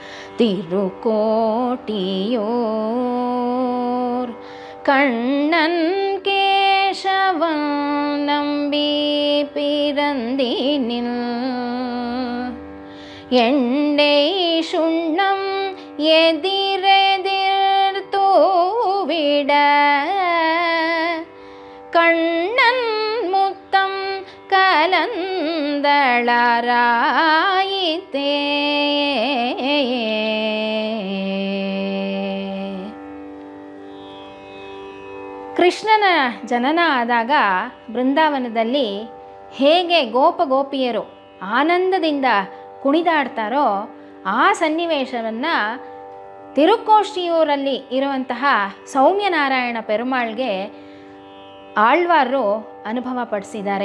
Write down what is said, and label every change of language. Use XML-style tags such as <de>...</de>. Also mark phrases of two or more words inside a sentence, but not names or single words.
<ta>திருக்கோட்டியோர் கண்ணன் கேசவன் நம்பி பிறந்தினில் எண்டை சுண்ணம் எதிரெதிர் தூவிட கண்ணன் முத்தம் கலந்தளராயித்தே.</ta> <kn>ಕೃಷ್ಣನ ಜನನ ಆದಾಗ ಬೃಂದಾವನದಲ್ಲಿ ಹೇಗೆ ಗೋಪಿಯರು ಆನಂದದಿಂದ ಕುಣಿದಾಡ್ತಾರೋ ಆ ಸನ್ನಿವೇಶವನ್ನು ತಿರುಕ್ಕೋಷ್ಟಿಯೂರಲ್ಲಿ ಇರುವಂತಹ ಸೌಮ್ಯನಾರಾಯಣ ಪೆರುಮಾಳ್ಗೆ ಆಳ್ವಾರರು ಅನುಭವ ಪಡಿಸಿದ್ದಾರೆ.</kn>